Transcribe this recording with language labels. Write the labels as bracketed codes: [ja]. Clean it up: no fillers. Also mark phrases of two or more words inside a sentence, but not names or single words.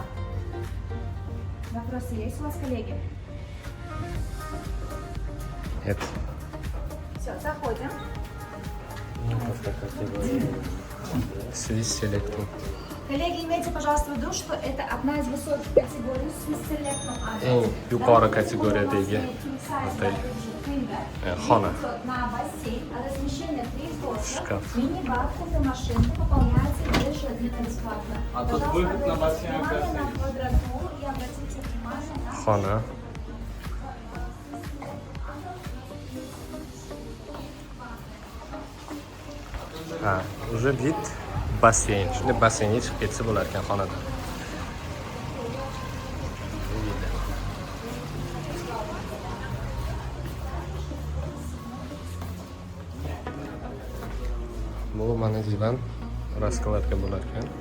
[ru] Вопросы есть у вас, коллеги? Нет. Все, заходим. Swiss Select. Коллеги, имейте, пожалуйста, в виду, что это одна из высоких категорий Swiss Select [uz] Eng yuqori kategoriyadagi otel. Xona. [ru] На бассейн, а размещение 3 взрослых, Шкаф. мини-бар, кофемашинка выполняется ежедневно бесплатно. А тут выход на бассейн, Пожалуйста, обратите внимание на квадратуру и обратите внимание на... [uz] Xona. Ha, [ru] уже вид бассейн. [uz] Shunday basseynga chiqib ketsa bo'lar ekan xonadan. Bu mana divan raskladka bo'lar ekan.